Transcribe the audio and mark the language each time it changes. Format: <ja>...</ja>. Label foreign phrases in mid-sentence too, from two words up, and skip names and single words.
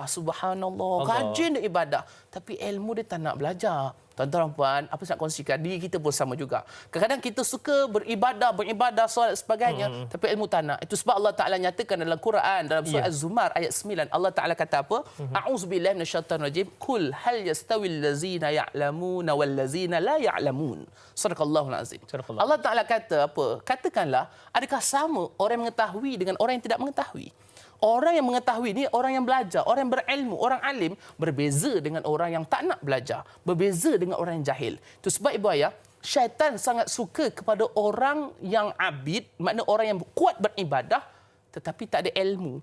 <ms>Subhanallah. Rajin beribadah. Tapi ilmu dia tak nak belajar. Tuan-tuan dan puan, apa saya nak kongsikan? Diri kita pun sama juga. Kadang-kadang kita suka beribadah, solat sebagainya. Tapi ilmu tak nak. Itu sebab Allah Ta'ala nyatakan dalam Quran, dalam surah Az-Zumar ayat 9. Allah Ta'ala kata apa?</ms> <ar>أعوذ بالله من الشيطان الرجيم. قل هل يستوي الذين يعلمون والذين لا يعلمون. صدق الله العظيم.</ar> <ms>Allah Ta'ala kata apa? Katakanlah, adakah sama orang yang mengetahui dengan orang yang tidak mengetahui? Orang yang mengetahui ni, orang yang belajar, orang yang berilmu, orang alim, berbeza dengan orang yang tak nak belajar, berbeza dengan orang yang jahil. Itu sebab ibu ayah, syaitan sangat suka kepada orang yang abid, makna orang yang kuat beribadah tetapi tak ada ilmu.</ms>